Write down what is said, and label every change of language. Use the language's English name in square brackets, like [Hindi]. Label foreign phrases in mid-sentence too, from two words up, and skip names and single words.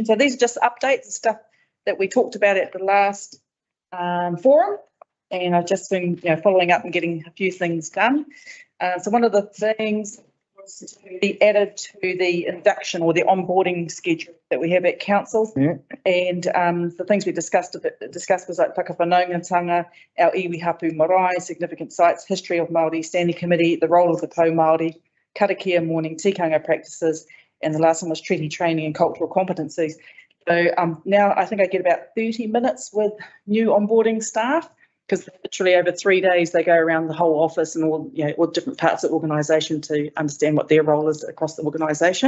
[English] So these are just updates and stuff that we talked about at the last forum, and I've just been following up and getting a few things done. So one of the things was to be added to the induction or the onboarding schedule that we have at council. Yeah. And the things we discussed was like whakawhanaungatanga, our [Māori] iwi hapu marae, [English] significant sites, history of Māori Standing Committee, the role of the [Māori] Po Māori, [English] karakia morning tikanga practices, and the last one was treaty training and cultural competencies. So now I think I get about 30 minutes with new onboarding staff, because literally over 3 days they go around the whole office and all different parts of the organisation to understand what their role is across the organisation.